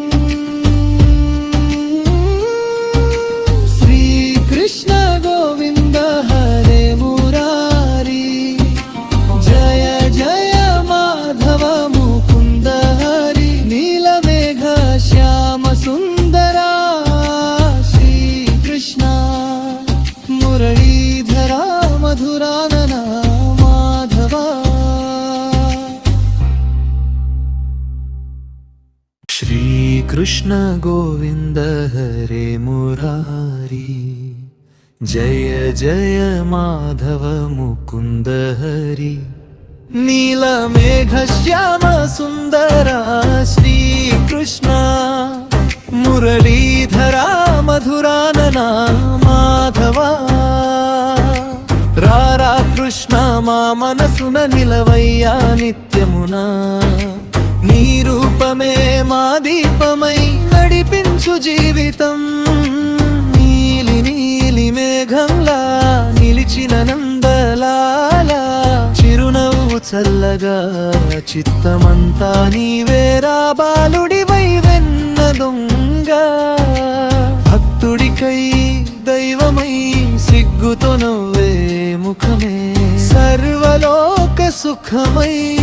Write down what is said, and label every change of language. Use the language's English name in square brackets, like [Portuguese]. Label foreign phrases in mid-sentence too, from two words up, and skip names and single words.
[Sanskrit] శ్రీకృష్ణ గోవింద హరే మురారి, జయ జయ మాధవ ముకుంద హరి। నీలమేఘ శ్యామ సుందరా శ్రీకృష్ణ, మురళీధరా మధురాననా మాధవా। श्रीकृष्ण गोविन्द हरे मुरारी, जय जय माधव मुकुन्द हरि। नीलमेघश्याम सुन्दरा श्रीकृष्ण, मुरलीधरा मधुरानना माधवा। [Telugu] మాధవా రారా కృష్ణ మా మనసున నిలవయ్యా నిత్యమునా నీ రూపమే మా దీపమై నడిపించు జీవితం నీలి నీలి మేఘంలా నిలిచిన నందలాల చిరునవ్వు చల్లగా చిత్తమంతా నీవేరా బాలుడివై వెన్న దొంగ భక్తుడికై దైవమై సిగ్గుతో నవ్వే ముఖమే సర్వలోక సుఖమై